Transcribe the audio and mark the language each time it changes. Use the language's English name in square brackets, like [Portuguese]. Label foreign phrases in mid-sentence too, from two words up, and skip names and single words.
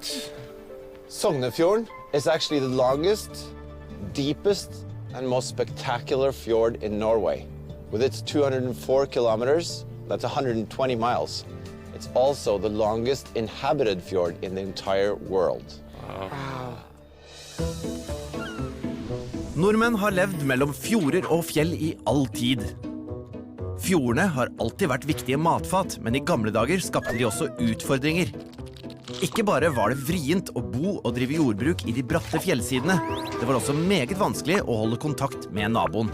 [English] Sognefjorden is actually the longest, deepest, and most spectacular fjord in Norway. With its 204 kilometers, that's 120 miles. It's also the longest inhabited fjord in the entire world. Wow. [Norwegian] Nordmenn har levd mellom fjorder og fjell I all tid. Fjordene har alltid vært viktige matfat, men I gamle dager skapte de også utfordringer. Ikke bare var det vrient å bo og drive jordbruk I de bratte fjellsidene, det var også meget vanskelig å holde kontakt med naboen.